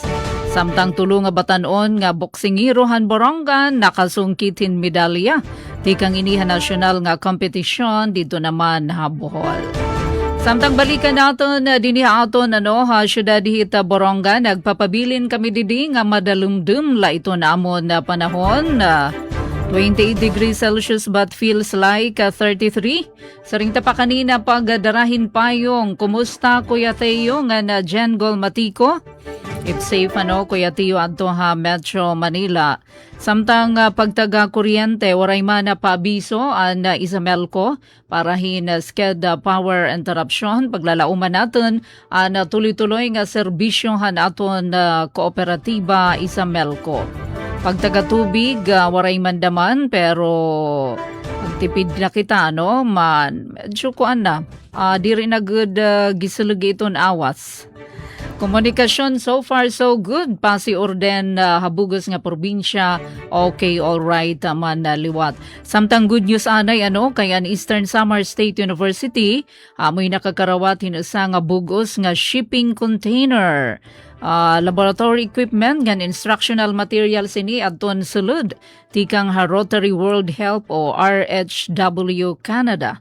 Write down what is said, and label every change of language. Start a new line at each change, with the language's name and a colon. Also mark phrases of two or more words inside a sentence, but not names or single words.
Waray: Samtang tulo nga batanon nga boksingero Borongan nakasungkitin medalya tikang inihan nasyonal nga kompetisyon dito naman Bohol. Samtang balikan naton dinhi aton syudad dihita Borongan nagpapabilin kami didi nga madalumdum la ito namon na panahon
English: 28 degrees Celsius but feels like 33.
Waray: Saring pa kanina pagdarahin payong. Kumusta Kuya Teo nga na Jengol Matiko?
English: It's safe Kuya Teo adto Metro Manila.
Waray: Samtang pagtaga kuryente waray man na paabiso ang Isamelco para sked power interruption paglalauman natin ang tuloy-tuloy nga serbisyo aton kooperatiba Isamelco. Pagtaga-tubig, waray mandaman, pero pagtipid na kita, medyo kuan na. Di rin na good gisulog iton awas. Komunikasyon
English: so far so good.
Waray: Pasi orden habugos nga probinsya.
English: Okay, all right,
Waray: man liwat. Samtang
English: good news
Waray: anay kay an Eastern Samar State University amoy nakakarawat hinusa nga bugos nga shipping container.
English: Laboratory equipment
Waray: ngan
English: instructional materials
Waray: ini adton sulod tikang Rotary World Help o RHW Canada.